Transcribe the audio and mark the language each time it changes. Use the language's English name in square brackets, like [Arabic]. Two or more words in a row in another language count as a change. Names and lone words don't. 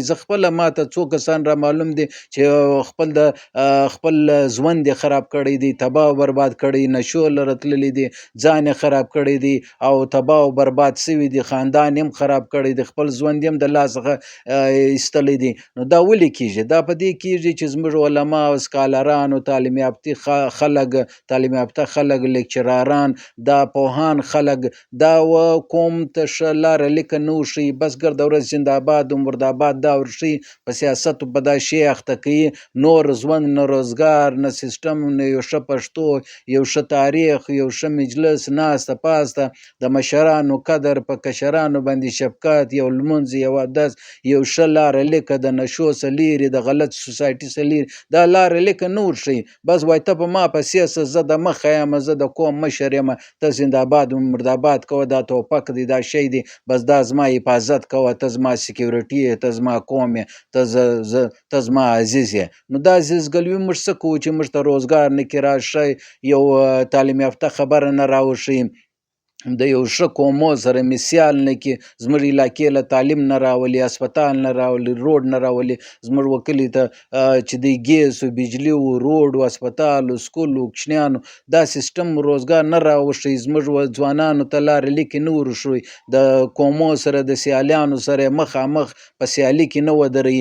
[Pashto] زه خپله ماته څو کسان را معلوم دي چې خپل ژوند یې خراب کړی دی، تباه او برباد کړی، نشو لره تللی دی، ځان یې خراب کړی دی او تباه او برباد سوي دي، خاندان یې هم خراب کړی دی، خپل ژوند یې هم د لاس څخه ایستلی دی. نو دا ولې کېږي؟ دا په دې کېږي چې زموږ علما او سکالران او تعلیم یافته خلک، لیکچراران، دا پوهان خلک، دا قوم ته ښه لاره لیکه نه وښیي. بس ګرده ورځ زنده‌باد و مرده‌باد دا ورښیي، په سیاست په دا شی اخته کوي. نور ژوند نه روزګار نه سیسټم نه یو ښه پښتو، یو ښه تاریخ، یو ښه مجلس، ناسته پاسته، د مشرانو قدر، په کشرانو باندې شفقت، یو لمونځ، یو اودس، یو ښه لاره لیکه، د نشو څخه لیرې، د غلط سوسایټي څخه لیرې، دا لاره لیکه نه ورښیي. بس وایي ته په ما پسې شه، زه د مخه یم، زه د قوم مشر یم، ته زنده‌باد و مرده‌باد کوه، دا توپک دی، دا شی دی، بس دا زما حفاظت کوه، ته زما سکیورټي یې، ته زما قوم یې، ته زما عزیز یې. نو دا عزیزګلوي موږ څه کوو چې موږ ته روزګار نه کړي راښی، یو تعلیم یافته خبره نه راوښیي، د یو ښه قومو سره مثال نه کړي، زموږ علاقې له تعلیم نه راولي، اسپتال نه راولي، روډ نه راولي، زموږ وکلي ته چې دی ګیس و بجلي و روډ و اسپتال و سکول و کوچنیانو دا سیسټم روزګار نه راوښیي، زموږ ځوانانو ته لارې لیکې نه ورښیي، د قومو سره د سیالانو سره مخامخ په سیالي کې نه ودروي.